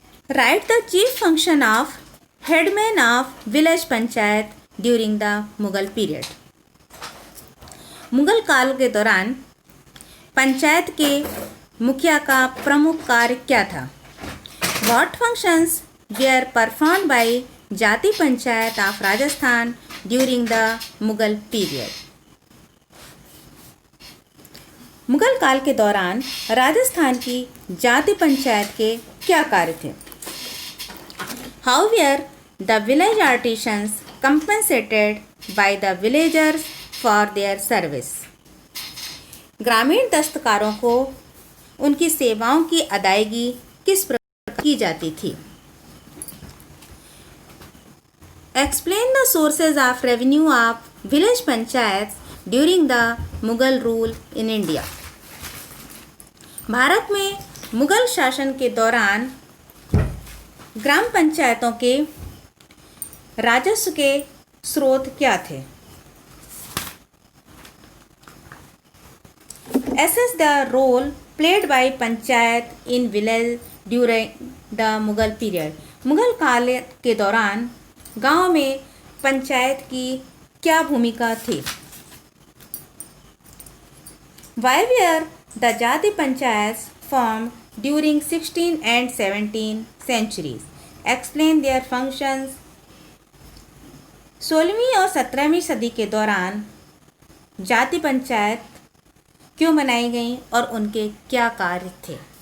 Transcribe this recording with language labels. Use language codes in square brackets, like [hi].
[en] Right the chief function of headman of village panchayat during the Mughal period. [hi] Mughal काल के दौरान पंचायत के मुखिया का प्रमुख कार्य क्या था? [en] What functions were performed by jati panchayat of Rajasthan during the Mughal period? [hi] Mughal काल के दौरान राजस्थान की जाति पंचायत के क्या कार्य थे? [en] How were the village artisans compensated by the villagers for their service? [hi] ग्रामीण दस्तकारों को उनकी सेवाओं की अदायगी किस प्रकार की जाती थी? [en] Explain the sources of revenue of village panchayats during the Mughal rule in India. [hi] Bharat में मुगल शासन के दौरान ग्राम पंचायतों के राजस्व के स्रोत क्या थे? [en] Assess the role played by panchayat in village during the Mughal period. [hi] Mughal काल के दौरान गांव में पंचायत की क्या भूमिका थी? [en] Why were the jati panchayat form during 16 and 17 centuries? Explain their functions. [hi] 16वीं और 17वीं सदी के दौरान जाति पंचायत क्यों बनाई गई और उनके क्या कार्य थे?